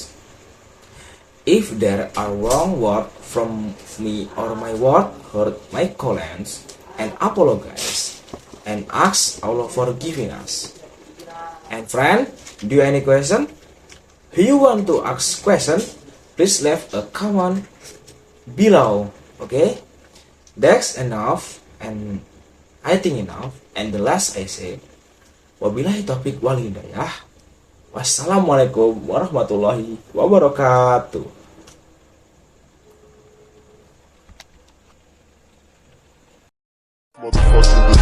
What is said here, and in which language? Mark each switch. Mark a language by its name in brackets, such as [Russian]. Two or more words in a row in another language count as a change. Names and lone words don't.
[English] If there are wrong words from me or my word hurt my colleagues, and apologize and ask Allah for forgiving us. And friend, do you have any question? If you want to ask question, please leave a comment below. Okay, that's enough, and I think enough. And the last I say, [Arabic] وبالله التوفيق والهداية. والسلام عليكم ورحمة الله وبركاته. [English] Motherfucker.